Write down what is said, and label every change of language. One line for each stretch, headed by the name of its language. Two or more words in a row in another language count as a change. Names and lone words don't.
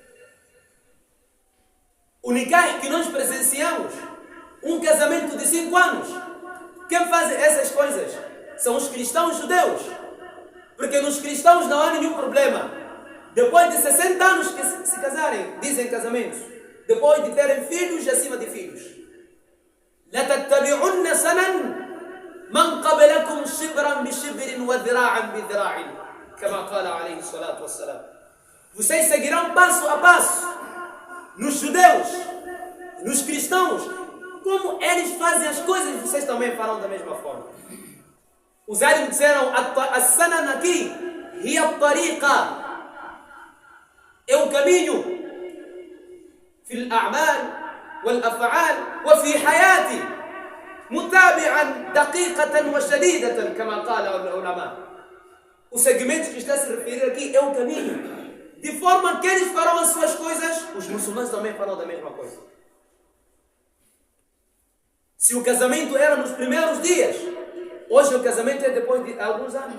Portuguese: O nikah que nós presenciamos, um casamento de 5 anos. Quem faz essas coisas são os cristãos judeus. Porque nos cristãos não há nenhum problema. Depois de 60 anos que se casarem, dizem casamentos, depois de terem filhos acima de filhos.
Arabic: لَتَتَّبِعُنَّ سَنًا مَنْ قَبْلَكُمْ شِبْرًا بِشِبْرٍ وَذِرَاعًا بِذِرَاعٍ كما قال عليه الصلاة والسلام.
Portuguese: Vocês seguirão passo a passo nos judeus, nos cristãos, como eles fazem as coisas, vocês também farão da mesma forma. Os árabes disseram: as-sanan aqui
Arabic: هي الطريقة,
Portuguese: é o caminho
Arabic: في الأعمال والأفعال و في حياتي متابعاً دقيقةً و شديدةً كما قال العلماء.
Portuguese: O segmento que está a se referir aqui é o caminho. De forma que eles farão as suas coisas, os muçulmanos também farão da mesma coisa. Se o casamento era nos primeiros dias, hoje o casamento é depois de alguns anos.